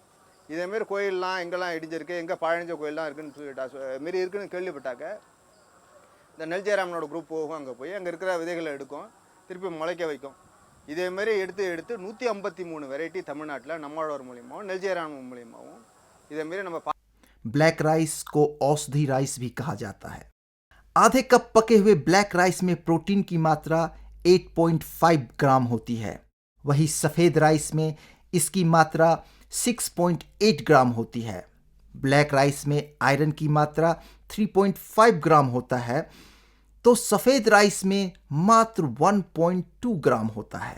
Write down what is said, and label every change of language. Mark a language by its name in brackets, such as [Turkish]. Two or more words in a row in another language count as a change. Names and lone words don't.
[Tamil] இதேமாரி கோயிலெலாம் எங்கெல்லாம் இடிஞ்சிருக்கு, எங்கே பாழடைஞ்ச கோயிலெலாம் இருக்குதுன்னு சொல்லிட்டு மாரி இருக்குதுன்னு கேள்விப்பட்டாக்க இந்த நெல் ஜெயராமனோட குரூப் போகும். அங்கே போய் அங்கே இருக்கிற விதைகளை எடுக்கும், திருப்பி முளைக்க வைக்கும். இதேமாரி எடுத்து 153 வெரைட்டி தமிழ்நாட்டில் நம்மளோட மூலியமாகவும் நெல் ஜெயராமன் மூலியமாகவும் இதேமாரி நம்ம [English] black rice [Hindi] को औषधि राइस भी कहा जाता है। आधे कप पके हुए [English] black rice [Hindi] में प्रोटीन की मात्रा 8.5 ग्राम होती है। वही सफेद राइस में इसकी मात्रा 6.8 ग्राम होती है। [English] black rice [Hindi] में आयरन की मात्रा 3.5 ग्राम होता है, तो सफेद राइस में मात्र 1.2 ग्राम होता है।